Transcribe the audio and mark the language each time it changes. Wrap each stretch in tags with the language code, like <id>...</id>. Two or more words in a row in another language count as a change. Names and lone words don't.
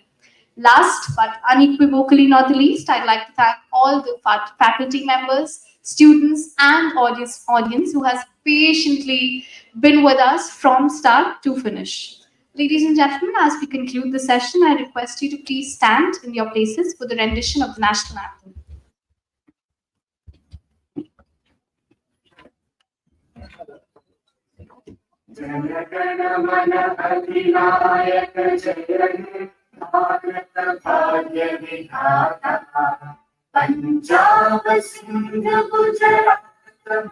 <en>Last but unequivocally not the least, I'd like to thank all the faculty members, students, and audience who has patiently been with us from start to finish. Ladies and gentlemen, as we conclude the session, I request you to please stand in your places for the rendition of the national anthem.</en> <bn>जनगण मन अधिनायक जय हे भारत भाग्य विधाता पंजाब सिंध गुजरात</bn>